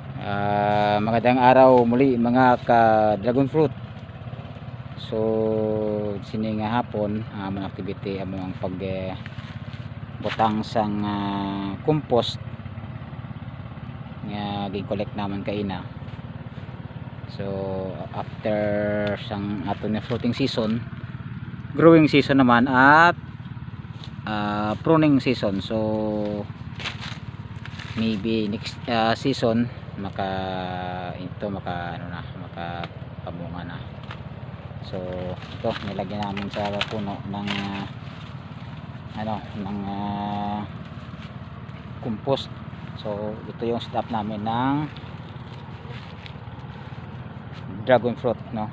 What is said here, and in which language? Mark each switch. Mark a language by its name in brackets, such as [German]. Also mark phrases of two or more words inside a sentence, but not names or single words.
[Filipino] Magandang araw muli mga ka- [English] dragon fruit. [Hiligaynon] So sini nga hapon mga activity among pag butang sang compost nga gi-collect naman kaina. So after sang ato na [English] fruiting season, growing season [Hiligaynon] naman at [English] pruning season. [Hiligaynon] So maybe [English] next season [Hiligaynon] maka pamunga na. [Filipino] So ito nilagyan namin sa puno ng compost. So ito yung setup namin ng [English] dragon fruit, [Filipino] no.